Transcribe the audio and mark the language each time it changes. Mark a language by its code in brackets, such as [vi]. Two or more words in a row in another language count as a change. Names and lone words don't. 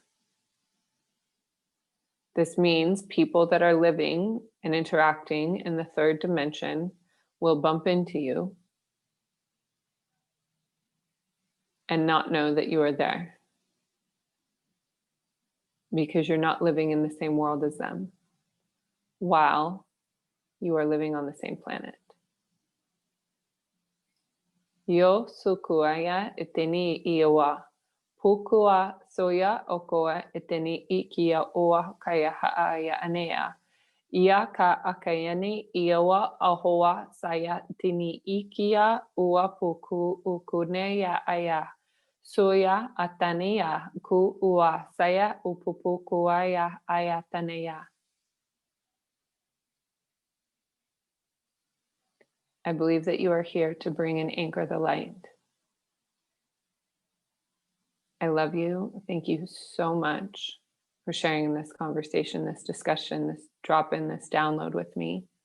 [en] This means people that are living and interacting in the third dimension will bump into you and not know that you are there because you're not living in the same world as them while you are living on the same planet. Yo sukuaya iteni iawa. Pukua soya okoa iteni ikia oa kaya haaya anea. Ia ka akayani iawa ahoa saya tini ikia ua puku ukuneya aya. Soya atania ku ua saya upupukuaya ayatanea. I believe that you are here to bring and anchor the light. I love you. Thank you so much for sharing this conversation, this discussion, this drop in, this download with me.